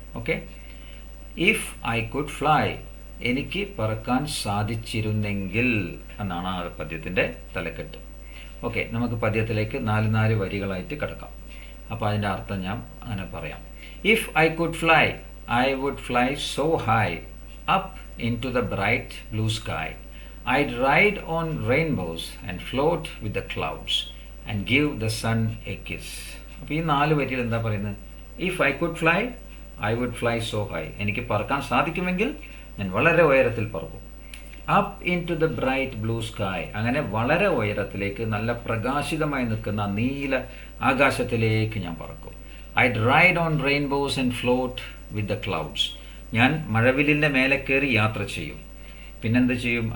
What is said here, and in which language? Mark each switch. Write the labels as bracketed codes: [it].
[ml] Okay, [en] if I could fly, [ml] എനിക്ക് പറക്കാൻ സാധിച്ചിരുന്നെങ്കിൽ എന്നാണ് ആ പദ്യത്തിൻ്റെ തലക്കെട്ട്. ഓക്കെ, നമുക്ക് പദ്യത്തിലേക്ക് 4 വരികളായിട്ട് കിടക്കാം. അപ്പോൾ അതിൻ്റെ അർത്ഥം ഞാൻ അങ്ങനെ പറയാം. [en] If I could fly, I would fly so high up into the bright blue sky. I'd ride on rainbows and float with the clouds and give the sun a kiss. [ml] അപ്പോൾ ഈ 4 വരിയിൽ എന്താ പറയുന്നത്? [en] If I could fly, I would fly so high. [ml] എനിക്ക് പറക്കാൻ സാധിക്കുമെങ്കിൽ ഞാൻ വളരെ ഉയരത്തിൽ പറക്കും. [en] up into the bright blue sky, [ml] അങ്ങനെ വളരെ ഉയരത്തിലേക്ക്, നല്ല പ്രകാശിതമായി നിൽക്കുന്ന നീല ആകാശത്തിലേക്ക് ഞാൻ പറക്കും. [en] I'd ride on rainbows and float with the clouds, [ml] ഞാൻ മഴവില്ലിൻ്റെ മേലെ കയറി യാത്ര ചെയ്യും. പിന്നെന്ത് ചെയ്യും?